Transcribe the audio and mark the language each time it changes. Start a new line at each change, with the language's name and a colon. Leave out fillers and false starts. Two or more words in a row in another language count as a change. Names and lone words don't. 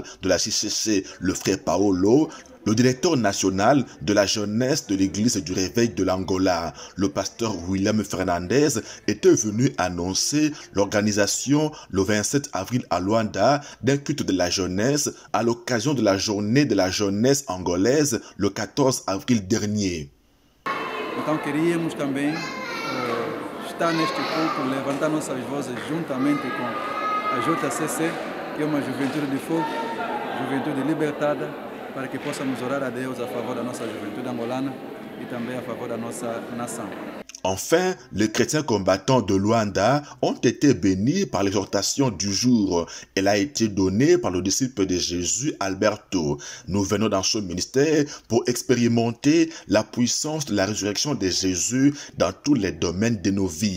French: de la JCC, le frère Paolo, le directeur national de la jeunesse de l'église du Réveil de l'Angola, le pasteur William Fernandez, était venu annoncer l'organisation le 27 avril à Luanda d'un culte de la jeunesse à l'occasion de la journée de la jeunesse angolaise le 14 avril dernier.
Portuguese: Então queríamos também estar neste culto, levantar nossas vozes juntamente com a JCC, que é uma juventude de fogo, juventude libertada, para que possamos orar a Deus a favor da nossa juventude angolana e também a favor da nossa nação.
French: Enfin, les chrétiens combattants de Luanda ont été bénis par l'exhortation du jour. Elle a été donnée par le disciple de Jésus, Alberto. Nous venons dans ce ministère pour expérimenter la puissance de la résurrection de Jésus dans tous les domaines de nos vies.